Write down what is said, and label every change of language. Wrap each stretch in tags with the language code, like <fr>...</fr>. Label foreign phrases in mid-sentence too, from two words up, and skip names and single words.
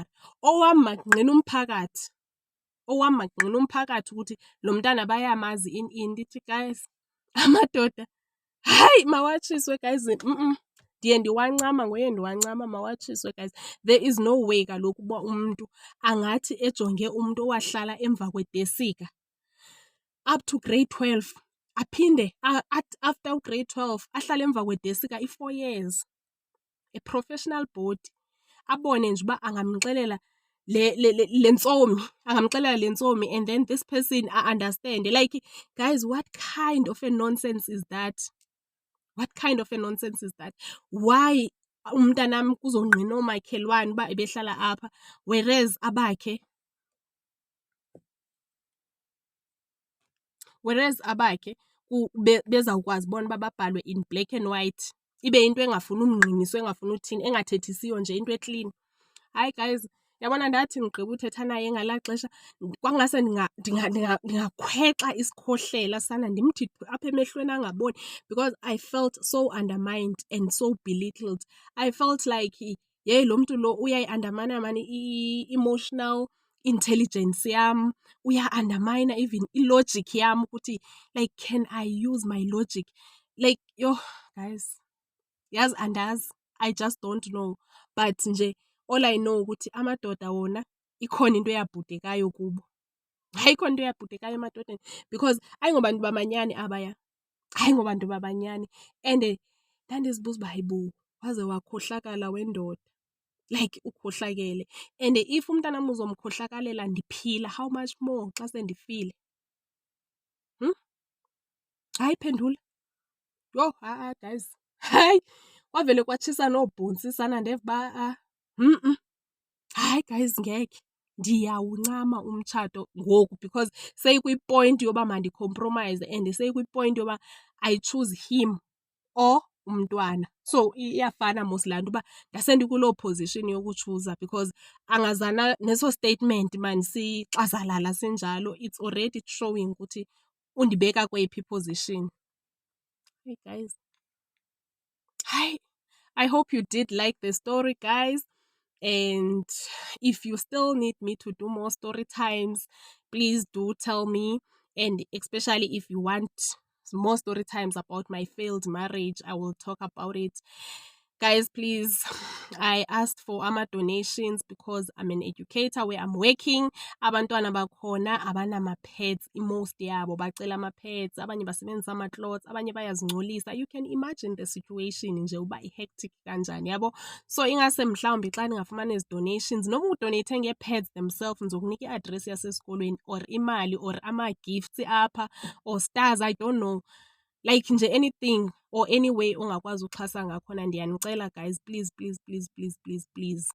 <xh>Owam mangqina umphakathi ukuthi lo mntana bayamazi in. Ndithi guys, amadoda hayi mawatshiswe guys, ndiye ndiwancama, ngoye ndiwancama, mawatshiswe guys.</xh> <en>There is no way</en> <xh>kaloku uba umntu angathi ejonge umntu owahlala emva kwedesika</xh> <en>up to grade 12</en> <xh>aphinde after ugrade 12 ahlale emva kwedesika i-4 years,</xh> <en>a professional body,</en> <xh>abone nje uba angamxelela le ntsomi</xh> <en>and then this person understand. Like guys, what kind of a nonsense is that? What kind of a nonsense is that?</en> <xh>Why umntanam kuzongqina oomakhelwane uba ebehlala apha whereas abakhe bezawukwazi bona uba babhalwe</xh> <en>in black and white,</en> <xh>ibe into engafuni umngqiniso, engafuni uthini, engathethisiyo nje, into eklini. Hayi guys, yabona ndathi ndigqiba uthetha naye ngalaa xesha kwangase ndingakhwexa isikhohlela sana ndimthi apha emehlweni angaboni</xh> <en>because I felt so undermined and so belittled. I felt like</en> <xh>yeyi lo mntu lo uyayi-undermina maan i-</xh> <en>emotional intelligence</en> <xh>yam, uya-undermina even i-logic yam ukuthi</xh> <en>like can I use my logic?</en> <xh>Like yho guys, yazi andazi,</xh> <en>I just don't know, but</en> <xh>nje</xh> <en>all I know</en> <xh>ukuthi amadoda wona ikhona into eyabhudekayo kubo. Hayi, ikhona into eyabhudekayo emadodeni because ayingobantu bamanyani abaya, ayingobantu babanyani. And ndandizibuza uba hayibo, waze wakhohlakala wendoda, like ukhohlakele. And if umntanam uzomkhohlakalela ndiphila,</xh> <en>how much more</en> <xh>xa sendifile? Hayi, phendula. Yho, guys, hayi, kwavele kwatshisa noobhontsi sana ndeva uba hayi guys, ngekhe, ndiyawuncama umtshato ngoku because seyikwipoint yoba mandikhompromayize and seyikwipoint yoba</xh> <en>I choose him or</en> <xh>umntwana. So iyafana mos laa nto uba ndasendikuloo position yokutshuza because angazana neso statement maan sixazalala sinjalo,</xh> <en>it's already showing</en> <xh>ukuthi undibeka kweyiphi iposition.</xh> <en>Hey guys, hi, I hope you did like the story guys, and if you still need me to do more story times, please do tell me, and especially if you want more story times about my failed marriage, I will talk about it. Guys, please, I asked for donations because I'm an educator where I'm working.</en> <xh>Abantwana bakhona abanama-pads, most yabo bacela ama-pads, abanye basebenzisa ama-clothes, abanye bayazingcolisa.</xh> <en>You can imagine the situation</en> <xh>nje uba i-hectic kanjani, yabo. So ingase mhlawumbi xa ndingafumana ezi donations, noma udonate ngee-pads themselves, ndizokunika i-address yasesikolweni or imali or ama-gifts apha or stars, I don't know. Like nje</xh> <en>anything or any way</en> <xh>ongakwazi uxhasa ngakhona, ndiyanicela guys, please.</xh>